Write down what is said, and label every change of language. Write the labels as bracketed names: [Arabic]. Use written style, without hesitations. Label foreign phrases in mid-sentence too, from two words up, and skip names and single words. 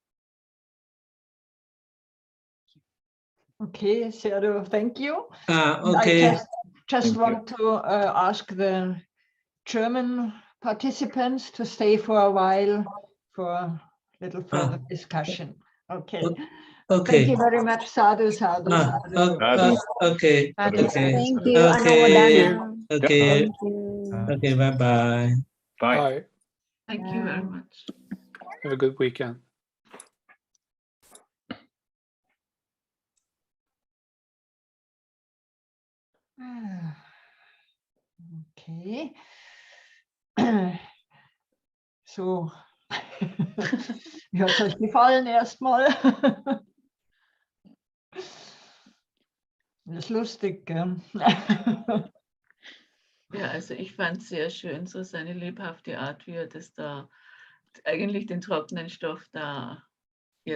[English] Okay, Sayadaw, thank you. Okay. I just want to ask the German participants to stay for a while for a little further discussion. Okay. Okay. Thank you very much. [Pali] Sadhu, sadhu, sadhu. [English] Okay. Sadhu, Okay. Thank you, Okay. Anumodana. Okay. Thank you. Okay. Bye-bye. Bye. Thank you very much. Have a good weekend. Okay. [German] So, wie hat es euch gefallen erstmal? Das ist lustig, gell? Ja, also ich fand es sehr schön, so seine lebhafte Art, wie er das da eigentlich den trockenen Stoff da jetzt so erklärt hat.